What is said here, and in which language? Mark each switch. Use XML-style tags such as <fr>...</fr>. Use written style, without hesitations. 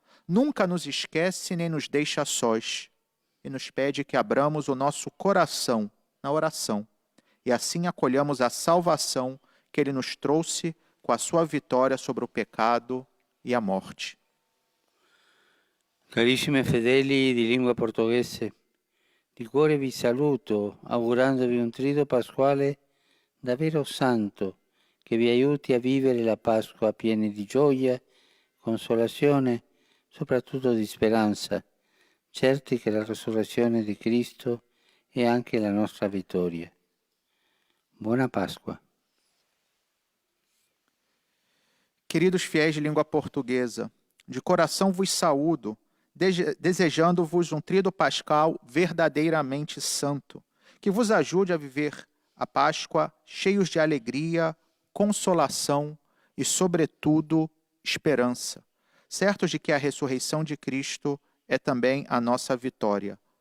<pt>Nunca nos esquece nem nos deixa sós, e nos pede que abramos o nosso coração na oração, e assim acolhamos a salvação que Ele nos trouxe com a sua vitória sobre o pecado e a morte.</pt> <it>Carissimi fedeli di lingua portoghese, di cuore vi saluto augurandovi un trido pasquale davvero santo che vi aiuti a vivere la Pasqua pieni di gioia, consolazione, soprattutto di speranza, certi che la resurrezione di Cristo è anche la nostra vittoria. Buona Páscoa.</it> <pt>Queridos fiéis de língua portuguesa, de coração vos saúdo, desejando-vos um tríduo pascal verdadeiramente santo, que vos ajude a viver a Páscoa cheios de alegria, consolação e, sobretudo, esperança, certos de que a ressurreição de Cristo é também a nossa vitória.</pt>